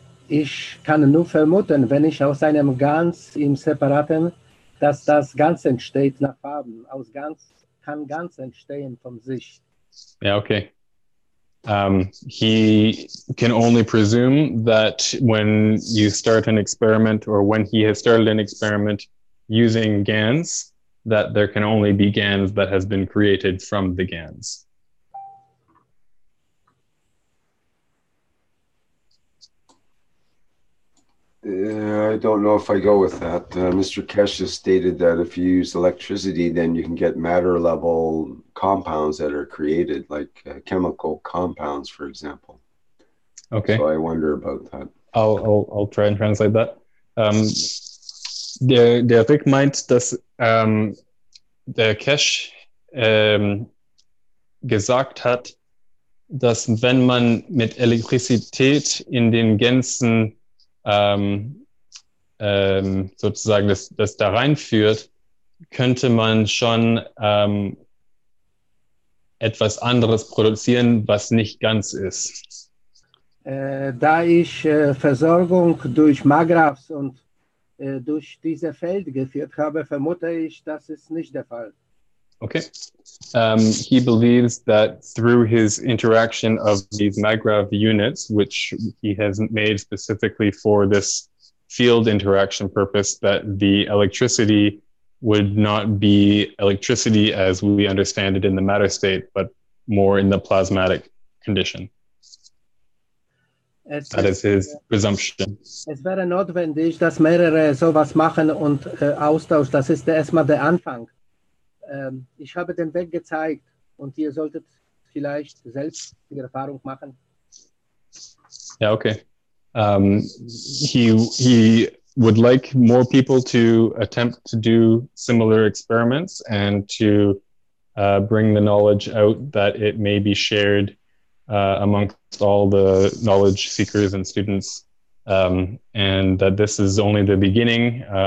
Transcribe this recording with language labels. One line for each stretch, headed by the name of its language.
German: Ich kann nur vermuten, wenn ich aus einem Ganz im Separaten, dass das Ganz entsteht nach Farben. Aus Ganz kann Ganz entstehen von sich.
English: Yeah, okay. He can only presume that when you start an experiment, or when he has started an experiment using GANs, that there can only be GANs that has been created from the GANs. I don't know if I go with that. Mr. Keshe stated that if you use electricity, then you can get matter level compounds that are created, like chemical compounds, for example. Okay. So I wonder about that. I'll try and translate that.
German: Der Rick meint, dass der Keshe gesagt hat, dass wenn man mit Elektrizität in den Gänsen sozusagen das da reinführt, könnte man schon etwas anderes produzieren, was nicht ganz ist. Da ich Versorgung durch Magravs und durch diese Feld geführt habe, vermute ich, das ist nicht der Fall.
English: Okay. He believes that through his interaction of these Magrav units, which he has made specifically for this field interaction purpose, that the electricity would not be electricity as we understand it in the matter state, but more in the plasmatic condition. That is his presumption.
German: Es wäre notwendig, dass mehrere sowas machen und Austausch, das ist erstmal der Anfang. Ich habe den Weg gezeigt und ihr solltet vielleicht selbst die Erfahrung machen.
English: Yeah, okay. He would like more people to attempt to do similar experiments and to bring the knowledge out that it may be shared amongst all the knowledge seekers and students, and that this is only the beginning,